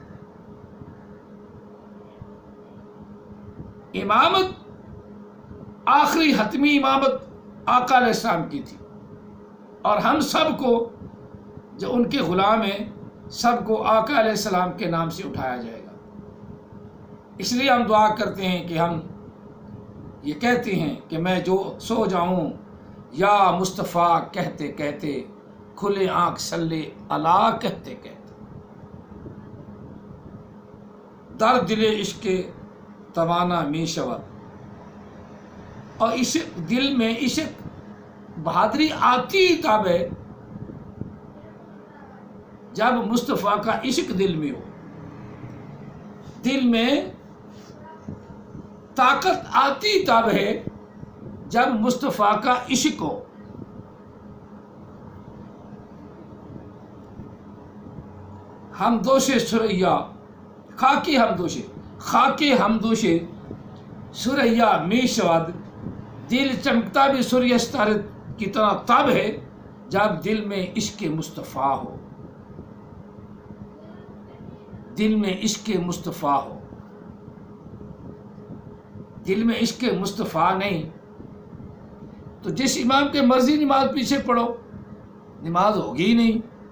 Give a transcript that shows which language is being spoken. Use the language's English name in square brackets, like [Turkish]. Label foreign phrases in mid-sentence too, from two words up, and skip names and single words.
[Urdu] امامت آخری حتمی امامت آقا [Arabic] علیہ السلام [Urdu] کی تھی، اور ہم سب کو جو ان کے غلام ہیں، سب کو آقا [Arabic] علیہ السلام [Urdu] کے نام سے اٹھایا جائے گا۔ اس لیے ہم دعا کرتے ہیں کہ ہم یہ کہتی ہیں کہ میں جو سو جاؤں یا مصطفیٰ کہتے کہتے، کھلے آنکھ [Arabic] صلی اللہ [Urdu] کہتے کہتے، [Persian] در دل عشق توانا می شود. [Urdu] اور عشق دل میں عشق بہادری آتی تب ہے جب مصطفیٰ کا عشق دل میں ہو. دل میں طاقت آتی تب ہے جب مصطفیٰ کا عشق ہو. [Persian] ہمدوش سریا خاکی ہمدوش سریا می شود. [Urdu] دل چمکتا بھی سورج ستارے کی طرح تب ہے جب دل میں عشق مصطفیٰ ہو. دل میں عشق مصطفیٰ ہو. دل میں عشق مصطفیٰ نہیں تو جس امام کے مرضی نماز پیچھے پڑھو، نماز ہوگی ہی نہیں.